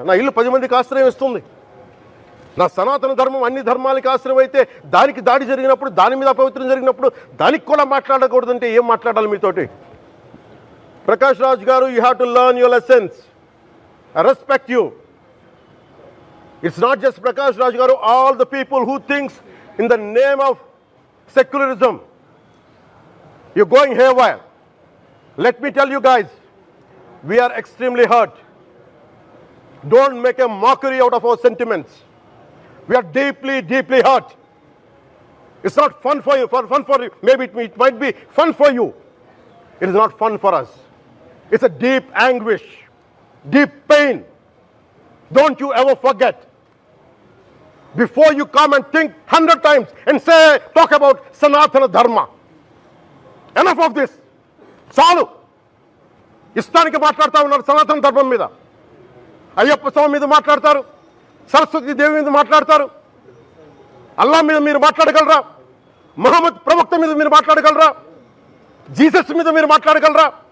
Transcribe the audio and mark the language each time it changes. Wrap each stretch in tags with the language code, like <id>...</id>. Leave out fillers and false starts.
<te>నా ఇల్లు 10 మందికి ఆశ్రయం ఇస్తుంది. నా సనాతన ధర్మం అన్ని ధర్మాలకి ఆశ్రయం అయితే దానికి దాడి జరిగినప్పుడు, దాని మీద అపవిత్రం జరిగినప్పుడు దానికి కూడా మాట్లాడకూడదంటే ఏం మాట్లాడాలి మీతోటి?</te> <en>Prakash Raj garu, you have to learn your lessons. I respect you. It's not just Prakash Raj garu, all the people who thinks in the name of secularism, you're going haywire. Let me tell you guys, we are extremely hurt. Don't make a mockery out of our sentiments. We are deeply, deeply hurt. It's not fun for you, for you. Maybe it might be fun for you. It is not fun for us. It's a deep anguish, deep pain. Don't you ever forget. before you come and think 100 times and say, talk about Sanatana Dharma. Enough of this.</en> <te>చాలు. ఇష్టానికి మాట్లాడుతూ ఉన్నారు సనాతన ధర్మం మీద. అయ్యప్ప స్వామి మీద మాట్లాడతారు, సరస్వతి దేవి మీద మాట్లాడతారు, అల్లా మీద మీరు మాట్లాడగలరా? మహమ్మద్ ప్రవక్త మీద మీరు మాట్లాడగలరా? జీసస్ మీద మీరు మాట్లాడగలరా?</te>